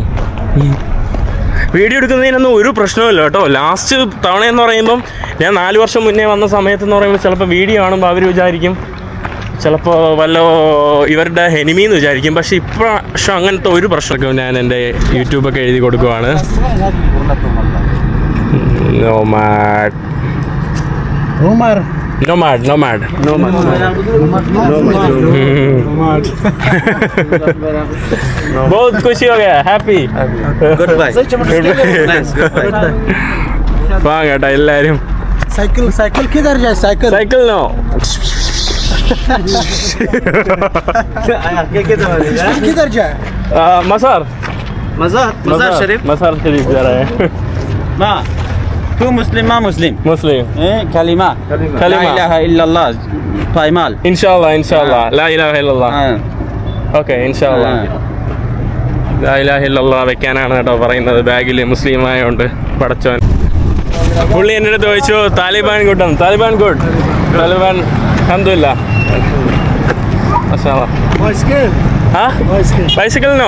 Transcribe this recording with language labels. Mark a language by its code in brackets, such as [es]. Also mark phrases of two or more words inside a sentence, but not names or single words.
[ml] വീഡിയോ എടുക്കുന്നതിനൊന്നും ഒരു പ്രശ്നമില്ല കേട്ടോ. ലാസ്റ്റ് തവണയെന്ന് പറയുമ്പം ഞാൻ 4 വർഷം മുന്നേ വന്ന സമയത്തെന്ന് പറയുമ്പോൾ ചിലപ്പോൾ വീഡിയോ കാണുമ്പോൾ അവർ വിചാരിക്കും ചിലപ്പോൾ ഇവരുടെ എനിമീന്ന് വിചാരിക്കും. പക്ഷെ ഇപ്രാവശ്യം അങ്ങനത്തെ ഒരു പ്രശ്നമൊക്കെ ഞാൻ എൻ്റെ യൂട്യൂബൊക്കെ എഴുതി കൊടുക്കുവാണ്. Nomad. [hi] बहुत खुशी हो गया. हैप्पी. Goodbye. [ml] കേട്ടോ എല്ലാരും. [hi] साइकिल किधर जाए? साइकिल [en] cycle no. [hi] किधर जाए? मज़ार शरीफ। मज़ार शरीफ जा रहा है. ما तू मुस्लिम मुस्लिम कलिमा [ar] لا إله إلا الله [hi] पाइमाल [ar] إن شاء الله لا إله إلا الله. [ml] ഓക്കെ [ar] إن شاء الله لا إله إلا الله [ml] വെക്കാനാണ് കേട്ടോ പറയുന്നത് ബാഗിൽ. മുസ്ലിം ആയതുകൊണ്ട് പടച്ചോൻ. പുള്ളി എൻ്റെ അടുത്ത് ചോദിച്ചു താലിബാൻ ഗുഡ് അൽഹംദുലില്ലാ. ബൈസിക്കിളിനോ?